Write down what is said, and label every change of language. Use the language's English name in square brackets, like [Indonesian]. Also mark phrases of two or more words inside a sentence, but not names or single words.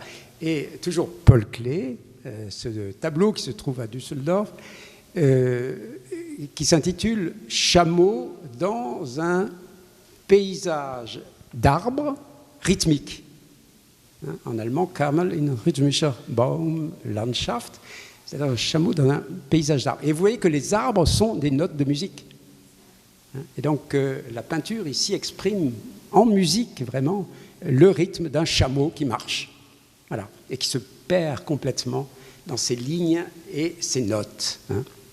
[French] Et toujours Paul Klee, ce tableau qui se trouve à Düsseldorf, qui s'intitule « Chameau dans un paysage d'arbres rythmique ». En allemand, [German] Kamel in rhythmischer Baumlandschaft, [French] c'est-à-dire un chameau dans un paysage d'arbres. Et vous voyez que les arbres sont des notes de musique. Et donc la peinture ici exprime en musique vraiment le rythme d'un chameau qui marche. Voilà, et qui se perd complètement dans ses lignes et ses notes.